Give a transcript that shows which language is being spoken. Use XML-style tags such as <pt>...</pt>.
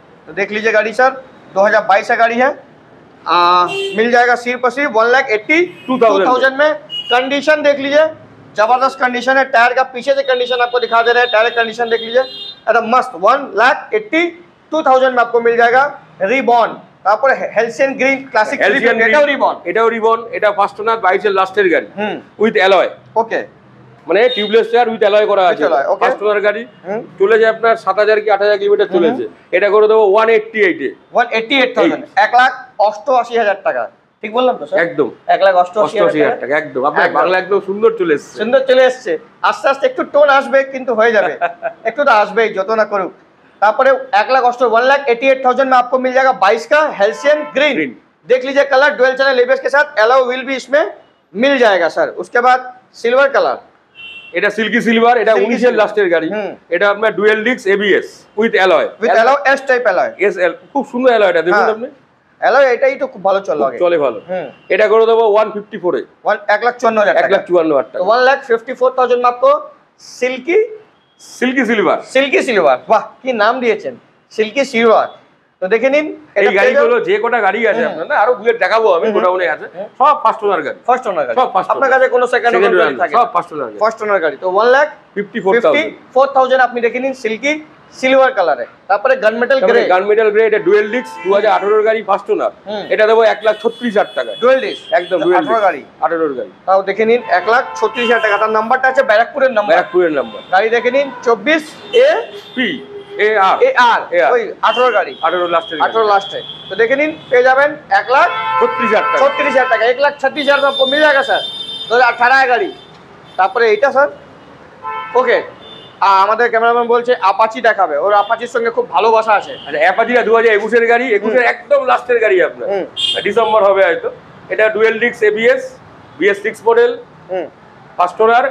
<hi>तो देख लीजिए गाड़ी सर, 2022 का गाड़ी है। मिल जाएगा सिर्फ और सिर्फ 1,82,000 में। कंडीशन देख लीजिए, जबरदस्त कंडीशन है। टायर का पीछे से कंडीशन आपको दिखा दे रहे हैं, टायर कंडीशन देख लीजिए एकदम मस्त। 1,82,000 में आपको मिल जाएगा रिबन।</hi> <bn>তারপরে হেলসিয়ান গ্রিন ক্লাসিক এটাও রিবন, এটাও রিবন। এটা ফার্স্ট ওনার 22 এর লাস্টের গাড়ি উইথ অ্যালয়। ওকে, মানে টিউবলেস টায়ার উইথ অ্যালয় করা আছে। ফার্স্ট ওনার গাড়ি চলে যায় আপনার 7,000 কি 8,000 কিলোমিটার চলেছে। এটা করে দেবো 188 এ। 188,000, 1,88,000 টাকা। ঠিক বললাম তো স্যার? একদম 1,88,000 টাকা। একদম আপনার বাংলা একদম সুন্দর চলে এসেছে। সুন্দর চলে এসেছে। আস্তে আস্তে একটু টোন আসবে, কিন্তু হয়ে যাবে, একটু তো আসবেই যত না করুক।</bn> <hi>তারপরে 1,88,000 में आपको मिल जाएगा 22 का हेल्सियन ग्रीन। देख लीजिए कलर डुअल चैनल एबीएस के साथ, एलॉय व्हील भी इसमें मिल जाएगा सर। उसके बाद सिल्वर कलर,</hi> <bn>এটা সিল্কি সিলভার, এটা 19 এর লাস্টের গাড়ি। এটা আপনার dual disc ABS with alloy, S type alloy, SL, খুব সুন্দর অ্যালয়। এটা দেখুন আপনি, অ্যালয় এটাই তো খুব ভালো চলে ভালো। এটা করে দেবো 154 এ। 1,54,000 টাকা। 1,54,000 টাকা।</bn> <hi>1,54,000 में आपको सिल्की सिल्वर, वाह</hi> <bn>কি নাম দিয়েছেন, সিল্কি সিলভার। তো দেখে নিন এই গাড়িগুলো যে কোটা গাড়ি আছে আপনার, না আরো বুলেট দেখাবো আমি, গোডাউনে আছে, সব ফার্স্ট ওনার গাড়ি। ফার্স্ট ওনার গাড়ি সব ফার্স্ট। আপনার কাছে কোনো সেকেন্ড ওনার গাড়ি থাকে? সব ফার্স্ট ওনার গাড়ি। ফার্স্ট ওনার গাড়ি। তো 1,54,000 আপনি দেখে নিন সিল্কি সিলভার কালারে। তারপরে গানমেটাল গ্রে, এটা ডুয়েল ডিস্ক 2018 এর গাড়ি, ফার্স্ট ওনার। এটা দেবো 1,36,000 টাকা। ডুয়েল ডিস্ক একদম ডুয়েল 18 গাড়ি, 18 এর গাড়ি। তাও দেখে নিন 1,36,000 টাকা। তার নাম্বারটা আছে ব্যারাকপুরের নাম্বার। গাড়ি দেখে নিন 24 এ পি AR ওই 18 গাড়ি, 18 লাস্টে।</bn> <hi>तो देखे नीन पे जाবেন 1,36,000 টাকা। 1,36,000 में आपको मिल जाएगा सर 2018 গাড়ি।</hi> <bn>তারপরে এইটা স্যার ওকে, আমাদের ক্যামেরাম্যান বলছে আপাচি দেখাবে, ওর আপাচির সঙ্গে খুব ভালোবাসা আছে। আচ্ছা, অ্যাপাচিটা 2021 এর গাড়ি, 21 এর একদম লাস্টের গাড়ি আপনার, ডিসেম্বর হবে হয়তো। এটা dual disc ABS, BS6 model, first owner.</bn>